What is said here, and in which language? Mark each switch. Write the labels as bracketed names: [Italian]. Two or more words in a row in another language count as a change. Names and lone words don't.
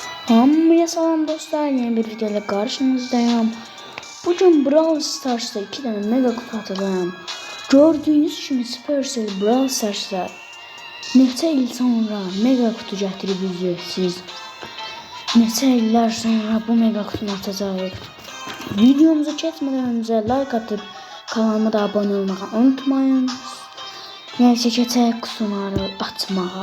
[Azerbaijani] Hamıya salam dostlar, [Turkish] yeni bir videoyla karşınızdayım. Bugün Brawl Stars'ta 2 tane mega kutu atacağım. [Azerbaijani] Gördüğünüz kimi Supercell Brawl Stars'ta neçə il sonra mega kutu gətirib siz. Neçə illər sonra bu mega kutunu atacağıq. [Turkish] Videomuza keçmədən öncə like atıp kanalıma da abone olmağı unutmayın. [Azerbaijani] Neyse keçək kutuları açmağa.